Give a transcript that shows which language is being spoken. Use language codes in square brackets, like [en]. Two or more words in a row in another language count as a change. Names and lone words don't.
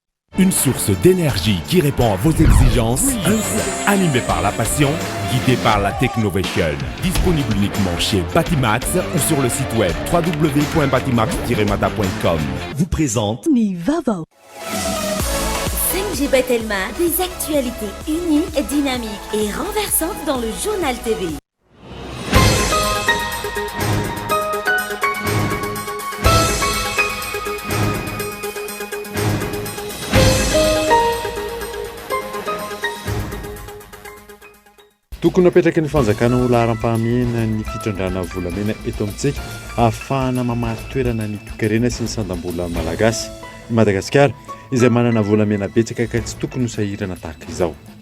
[fr] Une source d'énergie qui répond à vos exigences, animé par la passion, guidé par la technovation. Disponible uniquement chez Batimax ou sur le site web www.batimax-mata.com. Vous présente [mg] Vaovao. [fr] 5G Batelma, des actualités uniques, dynamiques et renversantes dans le journal TV. [mg] Tokony apetraka ny fanjakana ho laharam-pahamehana ny fitrandrana volamena eto amintsika ahafahana mamaly toerana ny tokarena sy ny sandam-bola malagasy i Madagasikara izay manana volamena betsaka ka tsy tokony ho sahirana tahaka izao.